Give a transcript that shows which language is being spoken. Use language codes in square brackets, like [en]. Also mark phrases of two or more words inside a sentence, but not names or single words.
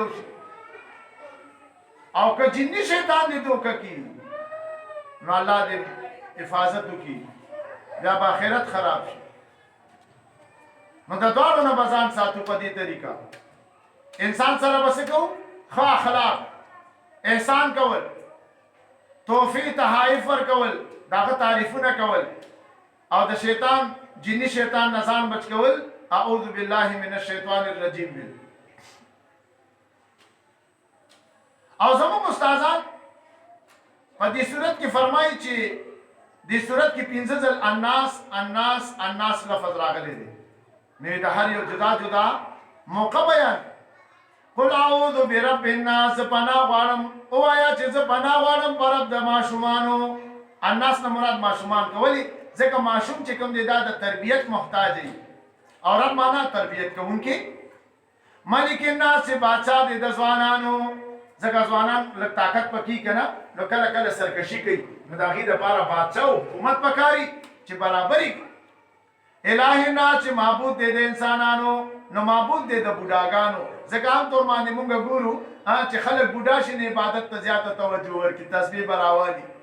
[ps] شي او که جني شیطان دې دوکه کی نو الله دې حفاظت وکړي بیا به آخرت خراب شي نو د دواړو نه به ځان ساتو په دې طریقه انسان سره به څه کوو ښه اخلاق احسان کول توفیق تحایف ورکول داغه تعریفونه کول او د شیطان جني شیطان نه ځان بچ کول [ar] اعوذ بالله من الشیطان الرجیم [ps] او زموږ استادان په دې صورت کې فرمایي چې دې صورت کې 15 ځل الناس لفظ راغلی دی نو د هر یو جدا جدا موقع بیان [ar] قل اعوذ برب الناس [ps] پناه غواړم او آیا چې زه پناه غواړم پر رب د ماشومانو الناس نه مراد ماشومان کولی ځکه ماشوم چې کوم دی دا د تربیت محتاج دی او رب معنا تربیت کوونکی [ar] ملک الناس [ps] چې بادشاہ دی د ځوانانو ځکه ځوانان لږ طاقت پکې کنه نو کله کله سرکشي کوي نو د هغې دپاره بادشاه او حکومت پکاري چې برابري [ar] الهي الناس [ps] چې معبود دی د انسانانو نو معبود دی د بوډاګانو ځکه عام طور باندې مونږ ګورو چې خلک بوډا شي نه عبادت ته زیاته توجه ورکړي تسبیح به راوالي